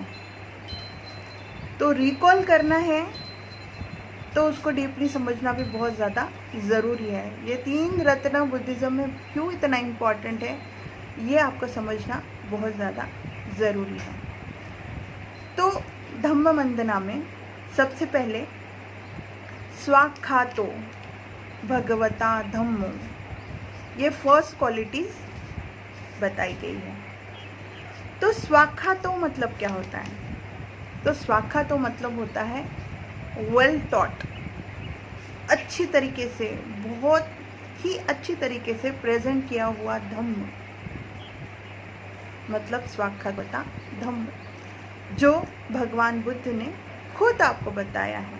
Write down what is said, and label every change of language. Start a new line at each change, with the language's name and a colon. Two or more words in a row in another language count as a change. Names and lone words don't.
Hindi: तो रिकॉल करना है तो उसको डीपली समझना भी बहुत ज़्यादा ज़रूरी है। ये तीन रत्न बुद्धिज़्म में क्यों इतना इम्पॉर्टेंट है ये आपको समझना बहुत ज़्यादा ज़रूरी है। तो धम्म वंदना में सबसे पहले
Pali: स्वाख्यातो भगवता धम्मो,
Hindi: ये
English: first qualities
Hindi: बताई गई है। तो स्वाख्यातो मतलब क्या होता है? तो स्वाख्यातो मतलब होता है
English: well taught,
Hindi: अच्छी तरीके से, बहुत ही अच्छी तरीके से प्रेजेंट किया हुआ धम्म, मतलब
Pali: स्वाख्याता धम्म,
Hindi: जो भगवान बुद्ध ने खुद आपको बताया है।